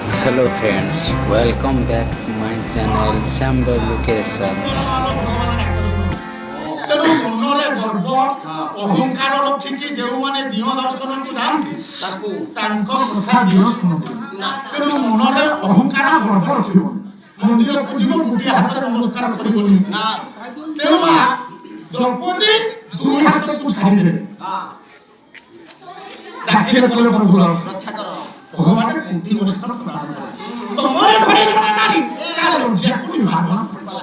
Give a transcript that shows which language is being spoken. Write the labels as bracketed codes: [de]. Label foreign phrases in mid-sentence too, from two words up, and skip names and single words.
[en] Hello friends, welcome back to my channel Sambal Location. [or] ତେଣୁ ମନରେ ଗର୍ବ ଅହଙ୍କାର ରଖିକି ଯେଉଁମାନେ ଦିଅ ଦର୍ଶନକୁ ଯାଆନ୍ତି ତାଙ୍କ କଥା ଦିଅ ଶୁଣନ୍ତି। ତେଣୁ ମନରେ ଅହଙ୍କାର ଗର୍ବ ରଖିବ, ମନ୍ଦିରକୁ ଯିବ ଗୋଟିଏ ହାତରେ ନମସ୍କାର କରିବନି। ତେଣୁ ମା ଦ୍ରୌପଦୀ ଦୁଇ ହାତକୁ ଛାଡ଼ିଦେଲେ, ଡାକିଲେ କଲେ ପ୍ରଭୁ ରକ୍ଷା କର, ଭଗବାନ କୁନ୍ତି ବସ୍ତ୍ର ପ୍ରଦାନ କର, ତମର ଘରେ ଜଣେ ନାରୀ ତାର ଲଜ୍ଜାକୁ ନିବାରଣ କରିପାରିଲା।